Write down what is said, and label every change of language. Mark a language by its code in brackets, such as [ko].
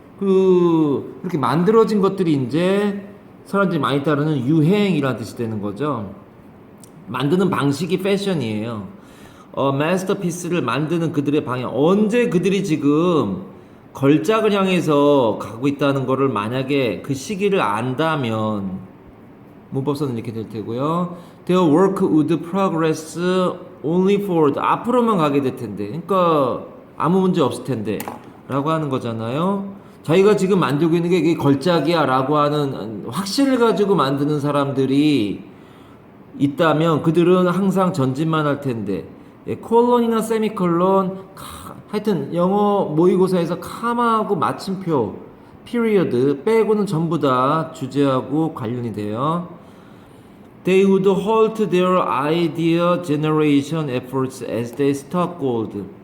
[ko] 그렇게 만들어진 것들이 이제 사람들이 많이 따르는 유행이라는 뜻이 되는 거죠. 만드는 방식이 패션이에요. 마스터피스를 만드는 그들의 방향. 언제 그들이 지금 걸작을 향해서 가고 있다는 거를 만약에 그 시기를 안다면 문법서는 이렇게 될 테고요. [en] Their work would progress only forward. [ko] 앞으로만 가게 될 텐데. 그러니까 아무 문제 없을 텐데. 라고 하는 거잖아요. 자기가 지금 만들고 있는 게 이게 걸작이야 라고 하는 확신을 가지고 만드는 사람들이 있다면 그들은 항상 전진만 할 텐데. 콜론이나 세미콜론, 하여튼 영어 모의고사에서 카마하고 마침표, 피리어드 빼고는 전부 다 주제하고 관련이 돼요. [en] They would halt their idea generation efforts as they struck gold.